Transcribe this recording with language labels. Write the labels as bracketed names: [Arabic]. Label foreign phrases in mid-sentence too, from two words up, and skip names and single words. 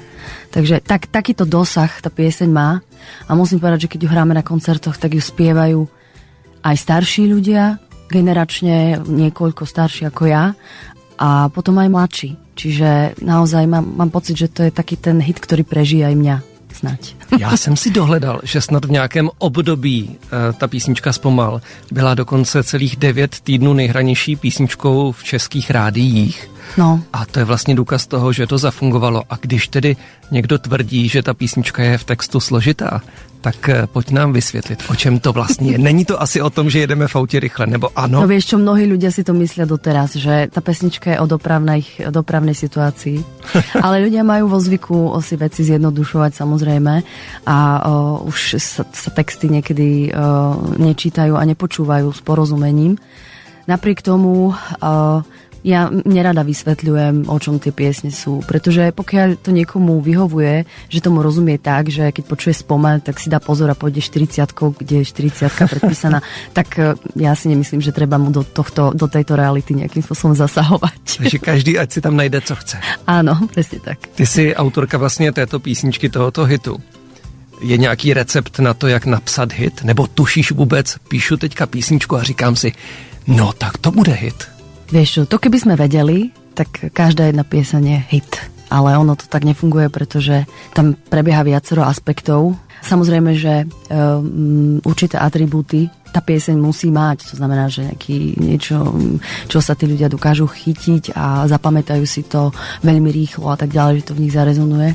[Slovak] Takže takýto dosah tá pieseň má a musím povedať, že keď ju hráme na koncertoch, tak ju spievajú aj starší ľudia, generačne niekoľko starší ako ja a potom aj mladší. Čiže naozaj mám pocit, že to je taký ten hit, ktorý prežije aj mňa snať. [Czech] Já jsem si dohledal, že snad v nějakém období ta písnička Zpomal byla dokonce celých 9 týdnů nejhranější písničkou v českých rádiích. No. A to je vlastně důkaz toho, že to zafungovalo. A když tedy někdo tvrdí, že ta písnička je v textu složitá, tak pojď nám vysvětlit, o čem to vlastně je. Není to asi o tom, že jedeme v autě rychle, nebo ano? [Slovak] No vieš čo, mnohí ľudia si to myslia doteraz, že tá pesnička je o dopravnej situácii. Ale ľudia majú vo zvyku si veci zjednodušovať samozrejme a už sa texty niekedy nečítajú a nepočúvajú s porozumením. Napriek tomu ja nerada vysvetľujem, o čom tie piesne sú, pretože pokiaľ to niekomu vyhovuje, že tomu rozumie tak, že keď počuje Spomaľ, tak si dá pozor a pôjde 40-kou, kde je 40-ka predpísaná, tak ja si nemyslím, že treba mu do tejto reality nejakým spôsobom zasahovať. [Czech] Takže každý ať si tam najde, co chce. [Slovak] Áno, presne tak. [Czech] Ty si autorka vlastně této písničky, tohoto hitu. Je nějaký recept na to, jak napsat hit? Nebo tušíš vůbec, píšu teďka písničku a říkám si, no tak to bude hit. [Slovak] Vieš čo, to keby sme vedeli, tak každá jedna pieseň je hit. Ale ono to tak nefunguje, pretože tam prebieha viacero aspektov. Samozrejme, že určité atribúty tá pieseň musí mať. To znamená, že niečo, čo sa tí ľudia dokážu chytiť a zapamätajú si to veľmi rýchlo a tak ďalej, že to v nich zarezonuje.